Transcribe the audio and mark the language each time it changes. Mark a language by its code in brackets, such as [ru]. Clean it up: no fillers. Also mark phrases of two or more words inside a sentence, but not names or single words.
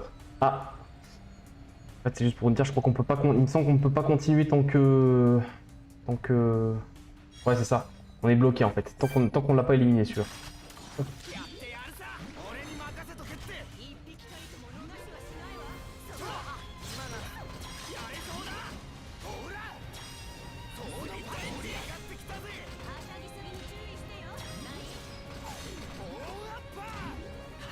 [fr] Ah! En fait, c'est juste pour dire, je crois qu'on peut pas... Il me semble qu'on ne peut pas continuer tant que... Ouais, c'est ça. On est bloqué en fait. Tant qu'on l'a pas éliminé, sûr. [ja] やってやるさ。俺に任せとけって。一匹たりとも逃すはしないわ。そこ今ならやれそうだ。ほら、ソードパイル盛り上がってきたぜ。はしゃぎすぎに注意してよ。オーラッパー。